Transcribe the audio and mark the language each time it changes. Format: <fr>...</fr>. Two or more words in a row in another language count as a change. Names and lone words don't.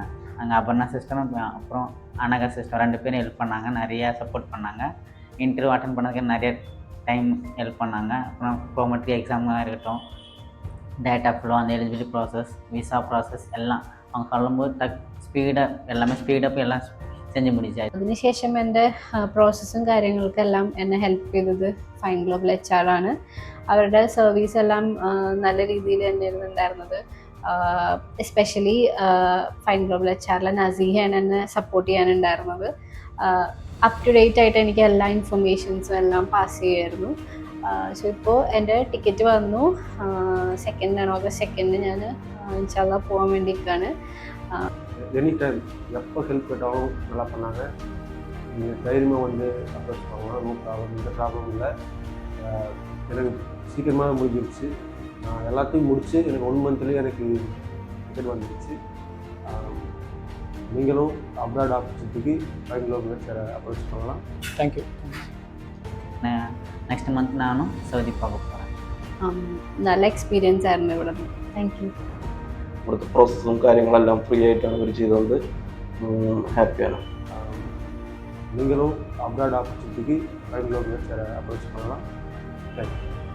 <ta>அங்கே அபர்ணா சிஸ்டரும் அப்புறம் அனகா சிஸ்டம் 2 பேரும் ஹெல்ப் பண்ணாங்க. நிறையா சப்போர்ட் பண்ணாங்க. இன்டர்வியூ அட்டன் பண்ணதுக்கு நிறைய டைம் ஹெல்ப் பண்ணாங்க. அப்புறம் ப்ரோமெட்ரி எக்ஸாமாக இருக்கட்டும், டேட்டா ஃப்ளோ, அந்த</ta> <en>eligibility process, visa process</en> <ta>எல்லாம் அவங்க சொல்லும்போது எல்லாமே ஸ்பீடப் எல்லாம் செஞ்சு முடிச்சாச்சு.</ta> <ml>അതിനുശേഷം എൻ്റെ പ്രോസസ്സും കാര്യങ്ങൾക്കെല്ലാം എന്നെ ഹെൽപ്പ് ചെയ്തത് ഫൈൻ ഗ്ലോബൽ HR ആണ്. അവരുടെ സർവീസ് എല്ലാം നല്ല രീതിയിൽ തന്നെയായിരുന്നു ഉണ്ടായിരുന്നത്. എസ്പെഷ്യലി ഫൈൻ ഗ്ലോബൽ HR നസീഹയാണ് എന്നെ സപ്പോർട്ട് ചെയ്യാനുണ്ടായിരുന്നത്.</ml> <en>up to date</en> <ml>ആയിട്ട് എനിക്ക് എല്ലാ ഇൻഫർമേഷൻസും എല്ലാം പാസ് ചെയ്യുമായിരുന്നു. സോ ഇപ്പോൾ എൻ്റെ ടിക്കറ്റ് വന്നു. ഓഗസ്റ്റ് 2 ഞാൻ ഇൻഷാല്ലാ പോകാൻ വേണ്ടിയിരിക്കുകയാണ്.</ml> <en>any time</en> <ta>எப்போ ஹெல்ப் கேட்டாலும் நல்லா பண்ணாங்க. நீங்கள் தைரியமாக வந்து அப்ரோச் பண்ணலாம்.</ta> <en>no problem,</en> <ta>எந்த ப்ராப்ளமும் இல்லை. எனக்கு சீக்கிரமாக முடிஞ்சிருச்சு. நான் எல்லாத்தையும் முடித்து எனக்கு 1 மந்த்லேயே எனக்கு டிக்கெட் வந்துடுச்சு. நீங்களும்</ta> <en>abroad opportunityக்கு</en> <ta>ஃபைன் குளோபல் HR அப்ரோச் பண்ணலாம்.</ta> <en>thank you. next month</en> <ta>நானும் சவுதி போக போகிறேன்.</ta> <ml>നല്ല എക്സ്പീരിയൻസ് ആയിരുന്നു ഇവിടെ.</ml> <en>thank you.</en> <ml>ഇവിടുത്തെ പ്രോസസ്സും കാര്യങ്ങളെല്ലാം ഫ്രീ ആയിട്ടാണ് ഇവർ ചെയ്തത്. ഹാപ്പിയാണ്.</ml> <ta>நீங்களும்</ta> <en>abroad opportunityக்கு</en> <ta>ஃபைன் குளோபல் HR அப்ரோச் பண்ணலாம்.</ta> <en>thank you.</en>